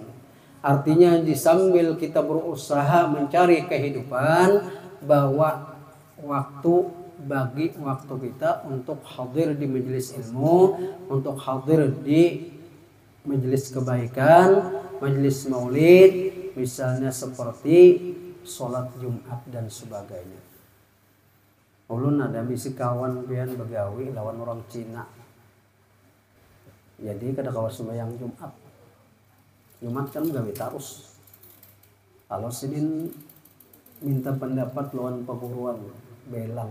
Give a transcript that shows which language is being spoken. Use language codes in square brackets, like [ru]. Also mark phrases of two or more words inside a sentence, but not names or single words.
[id] Artinya sambil kita berusaha mencari kehidupan, bahwa bagi waktu kita untuk hadir di majelis ilmu, untuk hadir di majelis kebaikan, majelis maulid, misalnya seperti sholat Jumat dan sebagainya. [bjn] Ulun ada misi kawan pian begawi lawan orang Cina. Jadi kada kawas sembahyang Jumat kan gawe tarus. Kalau sidin minta pendapat lawan paguruan belang.